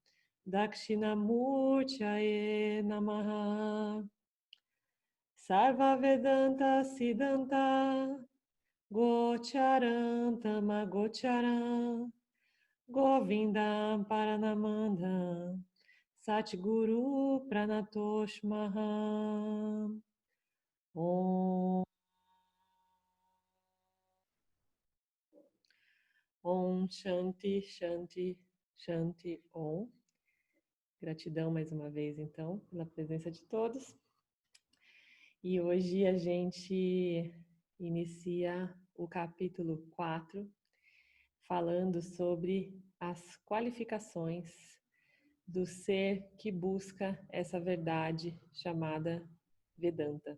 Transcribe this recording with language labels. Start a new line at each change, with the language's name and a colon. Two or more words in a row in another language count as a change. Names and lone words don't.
Sanskrit: दक्षिणामूर्तये नमः सर्व वेदान्त सिद्धान्त गोचरं तमगोचरं गोविन्दं परमानन्दं सद्गुरु प्रणतोऽस्म्यहम् ओम् ओम् शान्तिः शान्तिः शान्तिः ओम्.
Portuguese: Gratidão mais uma vez, então, pela presença de todos. E hoje a gente inicia o capítulo 4, falando sobre as qualificações do ser que busca essa verdade chamada Vedanta.